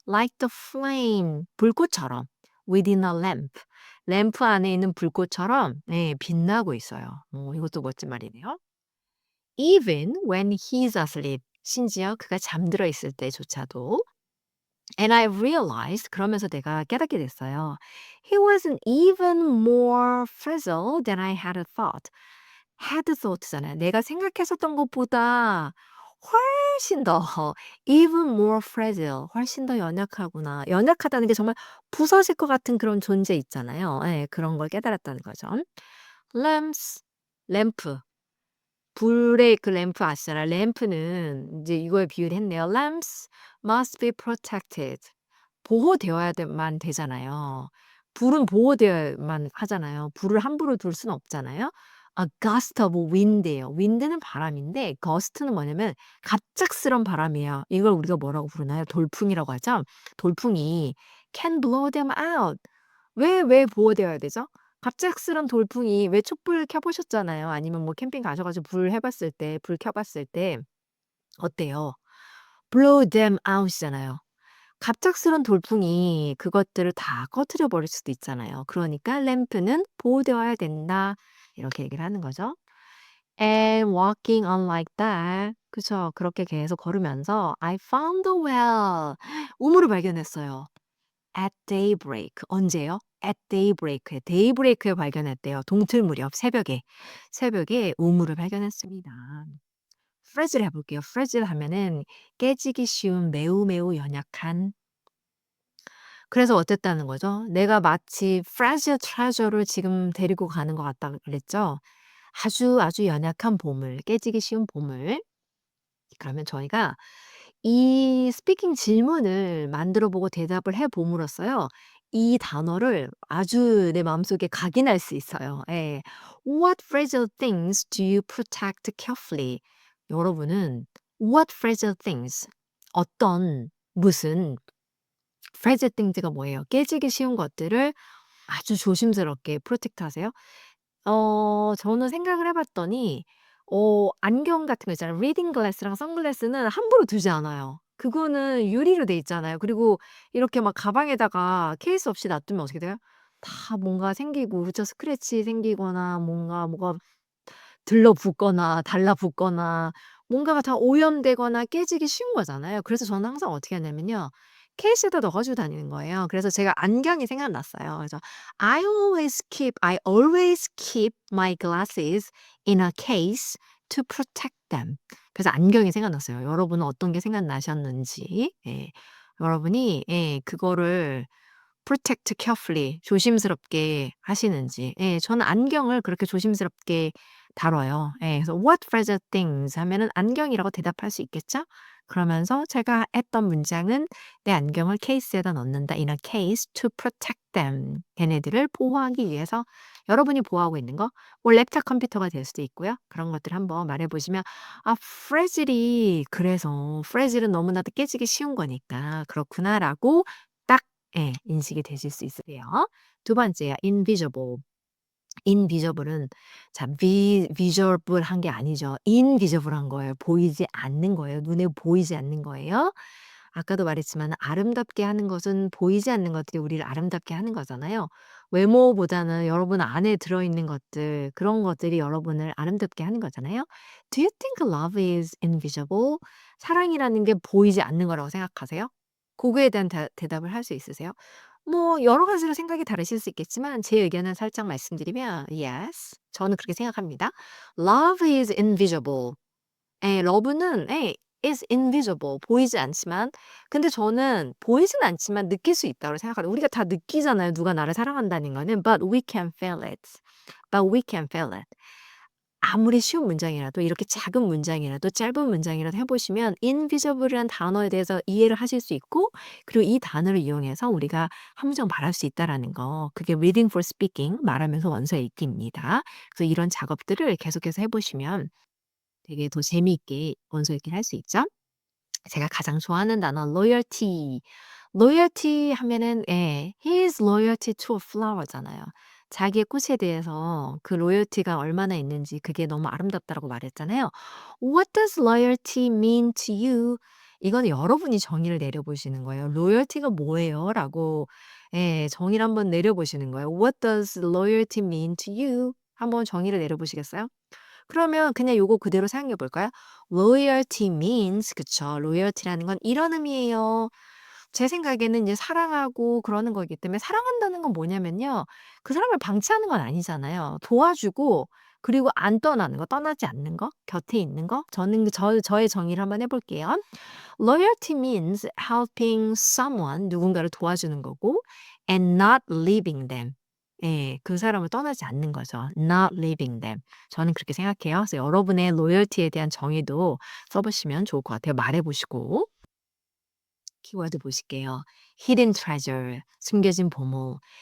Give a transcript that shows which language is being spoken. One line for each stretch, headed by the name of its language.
English: Like the flame
Korean: 불꽃처럼
English: within a lamp
Korean: 램프 안에 있는 불꽃처럼 빛나고 있어요. 이것도 멋진 말이네요.
English: Even when he's asleep
Korean: 심지어 그가 잠들어 있을 때조차도
English: And I realized
Korean: 그러면서 내가 깨닫게 됐어요.
English: He wasn't even more fragile than I had thought. had thought잖아요.
Korean: 내가 생각했었던 것보다 훨씬 더
English: even more fragile
Korean: 훨씬 더 연약하구나. 연약하다는 게 정말 부서질 것 같은 그런 존재 있잖아요. 예, 그런 걸 깨달았다는 거죠. lamps 램프 불의 그 램프 아시잖아요. 램프는 이제 이거에 비유를 했네요.
English: Lamps must be protected.
Korean: 보호되어야만 되잖아요. 불은 보호되어야만 하잖아요. 불을 함부로 둘 수는 없잖아요.
English: A gust of wind예요.
Korean: wind는 바람인데 gust는 뭐냐면 갑작스런 바람이에요. 이걸 우리가 뭐라고 부르나요? 돌풍이라고 하죠.
English: 돌풍이 can blow them out.
Korean: 왜 보호되어야 되죠? 갑작스런 돌풍이 왜 촛불 켜 보셨잖아요. 아니면 뭐 캠핑 가셔 가지고 불 켜 봤을 때 어때요?
English: blow them out이잖아요.
Korean: 갑작스런 돌풍이 그것들을 다 꺼트려 버릴 수도 있잖아요. 그러니까 램프는 보호되어야 된다. 이렇게 얘기를 하는 거죠.
English: And walking on like that.
Korean: 그쵸. 그렇게 계속 걸으면서
English: I found a well.
Korean: 우물을 발견했어요. At daybreak. 언제요? At daybreak에. daybreak에 발견했대요. 동틀 무렵 새벽에. 새벽에 우물을 발견했습니다. fragile 해볼게요. fragile 하면은 깨지기 쉬운 매우 매우 연약한. 그래서 어땠다는 거죠? 내가 마치 fragile treasure를 지금 데리고 가는 것 같다 그랬죠? 아주 아주 연약한 보물, 깨지기 쉬운 보물. 그러면 저희가 이 스피킹 질문을 만들어 보고 대답을 해 봄으로써요. 이 단어를 아주 내 마음속에 각인할 수 있어요. 예.
English: What fragile things do you protect carefully?
Korean: 여러분은
English: what fragile things
Korean: 어떤 무슨 fragile things가 뭐예요? 깨지기 쉬운 것들을 아주 조심스럽게 프로텍트 하세요? 저는 생각을 해 봤더니 안경 같은 거 있잖아요. 리딩 글래스랑 선글라스는 함부로 두지 않아요. 그거는 유리로 돼 있잖아요. 그리고 이렇게 막 가방에다가 케이스 없이 놔두면 어떻게 돼요? 다 뭔가 생기고 그쵸. 스크래치 생기거나 뭔가 뭐가 들러붙거나 달라붙거나 뭔가가 다 오염되거나 깨지기 쉬운 거잖아요. 그래서 저는 항상 어떻게 하냐면요. 케이스에다 넣어 가지고 다니는 거예요. 그래서 제가 안경이 생각났어요.
English: 그래서 I always keep my glasses in a case to protect them.
Korean: 그래서 안경이 생각났어요. 여러분은 어떤 게 생각나셨는지. 예. 여러분이 그거를
English: protect carefully
Korean: 조심스럽게 하시는지. 예. 저는 안경을 그렇게 조심스럽게 다뤄요. 예.
English: 그래서 "What fragile things?"
Korean: 하면은 안경이라고 대답할 수 있겠죠? 그러면서 제가 했던 문장은 "내 안경을 케이스에다 넣는다.
English: In a case to protect them."
Korean: 걔네들을 보호하기 위해서 여러분이 보호하고 있는 거 뭐 랩탑 컴퓨터가 될 수도 있고요. 그런 것들 한번 말해 보시면 '아 fragile이 그래서 fragile은 너무나도 깨지기 쉬운 거니까 그렇구나.'라고 딱 인식이 되실 수 있으세요. 두 번째요. invisible. invisible은 자 visible한 게 아니죠. invisible한 거예요. 보이지 않는 거예요. 눈에 보이지 않는 거예요. 아까도 말했지만 아름답게 하는 것은 보이지 않는 것들이 우리를 아름답게 하는 거잖아요. 외모보다는 여러분 안에 들어있는 것들 그런 것들이 여러분을 아름답게 하는 거잖아요.
English: Do you think love is invisible?
Korean: 사랑이라는 게 보이지 않는 거라고 생각하세요? 그거에 대한 대답을 할 수 있으세요? 뭐 여러 가지로 생각이 다르실 수 있겠지만 제 의견을 살짝 말씀드리면 yes. 저는 그렇게 생각합니다.
English: Love is invisible. 러브는 is invisible.
Korean: 보이지 않지만 근데 저는 보이진 않지만 느낄 수 있다고 생각하요 우리가 다 느끼잖아요, 누가 나를 사랑한다는 거는.
English: But we can feel it. But we can feel it.
Korean: 아무리 쉬운 문장이라도 이렇게 작은 문장이라도 짧은 문장이라도 해 보시면 invisible이라는 단어에 대해서 이해를 하실 수 있고 그리고 이 단어를 이용해서 우리가 함정 말할 수 있다라는 거. 그게 reading for speaking 말하면서 원서 읽기입니다. 그래서 이런 작업들을 계속해서 해 보시면 되게 더 재미있게 원서 읽기를 할 수 있죠. 제가 가장 좋아하는 단어 loyalty.
English: loyalty 하면은 his loyalty to a flower잖아요.
Korean: 자기의 꽃에 대해서 그 로열티가 얼마나 있는지 그게 너무 아름답다라고 말했잖아요.
English: What does loyalty mean to you?
Korean: 이거는 여러분이 정의를 내려보시는 거예요. "로열티가 뭐예요?" 라고 정의를 한번 내려보시는 거예요.
English: "What does loyalty mean to you?"
Korean: 한번 정의를 내려보시겠어요? 그러면 그냥 요거 그대로 사용해 볼까요?
English: loyalty means 그쵸.
Korean: loyalty라는 건 이런 의미예요. 제 생각에는 이제 사랑하고 그러는 거기 때문에 사랑한다는 건 뭐냐면요. 그 사람을 방치하는 건 아니잖아요. 도와주고 그리고 안 떠나는 거, 떠나지 않는 거, 곁에 있는 거. 저는 저의 정의를 한번 해 볼게요.
English: loyalty means helping someone
Korean: 누군가를 도와주는 거고
English: and not leaving them.
Korean: 그 사람을 떠나지 않는 거죠.
English: not leaving them.
Korean: 저는 그렇게 생각해요. 그래서 여러분의 loyalty에 대한 정의도 써 보시면 좋을 것 같아요. 말해 보시고. 키워드 보실게요. hidden treasure, 숨겨진 보물.